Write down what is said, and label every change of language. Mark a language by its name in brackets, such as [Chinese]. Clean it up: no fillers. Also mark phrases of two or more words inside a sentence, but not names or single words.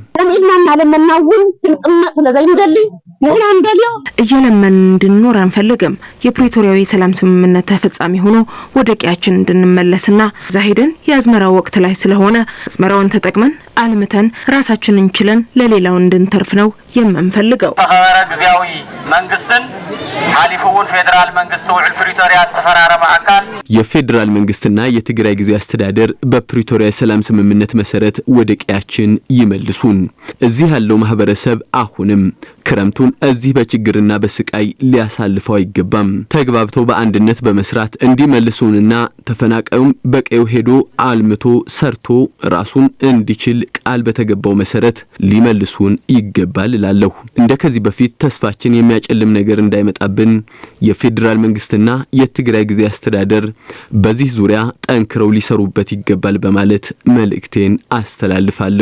[Amharic] እየለመን እንድንኖር አንፈልግም። የፕሪቶሪያው የሰላም ስምምነት ተፈጻሚ ሆኖ ወደ ቀያችን እንድንመለስና ዛሄደን የአዝመራ ወቅት ላይ ስለሆነ አዝመራውን ተጠቅመን አልምተን ራሳችንን እንችለን ለሌላው እንድንተርፍ ነው የምንፈልገው። [Tigrinya] ተኸበረ ግዚያዊ መንግስትን ሐሊፉን ፌደራል መንግስት ውዕል ፕሪቶሪያ አስተፈራረመ አካል [Amharic] የፌደራል መንግስትና የትግራይ ጊዜያዊ አስተዳደር በፕሪቶሪያ የሰላም ስምምነት መሰረት ወደ ቀያችን ይመልሱን። እዚህ ያለው ማህበረሰብ አሁንም ክረምቱን እዚህ በችግርና በስቃይ ሊያሳልፈው አይገባም። ተግባብተው በአንድነት በመስራት እንዲመልሱንና ተፈናቃዩም በቀዩ ሄዶ አልምቶ ሰርቶ ራሱን እንዲችል ቃል በተገባው መሰረት ሊመልሱን ይገባል እላለሁ። እንደ ከዚህ በፊት ተስፋችን የሚያጨልም ነገር እንዳይመጣብን የፌደራል መንግስትና የትግራይ ጊዜያዊ አስተዳደር በዚህ ዙሪያ ጠንክረው ሊሰሩበት ይገባል በማለት መልእክቴን አስተላልፋለሁ።